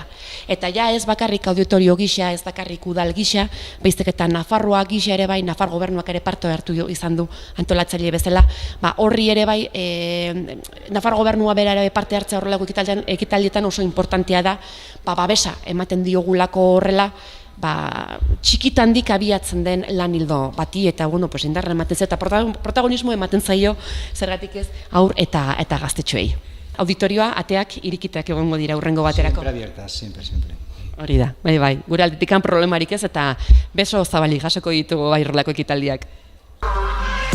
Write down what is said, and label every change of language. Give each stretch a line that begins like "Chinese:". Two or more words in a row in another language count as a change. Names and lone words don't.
Basque: Eta ja ez bakarrik auditorio gisa, ez bakarrik udal gisa, baizik eta Nafarroa gisa ere bai, Nafar gobernuak ere parte hartu izan du antolatzaile bezala, horri ere bai, Nafar gobernua bera ere parte hartzea horrelako ekitaldietan oso importantea da, babesa ematen diogulako horrela, txikitandik abiatzen den lan hildo bati, eta indarra ematen zaio, eta protagonismo ematen zaio, zergatik ez, aur eta gaztetxoei. Auditorioa, ateak, irikitak egongo dira hurrengo baterako.
Spanish: Siempre abiertas, siempre.
Basque: Hori da, bai, gure aldetikan problemarik ez, eta beso zabalik jasoko ditugu horrelako ekitaldiak.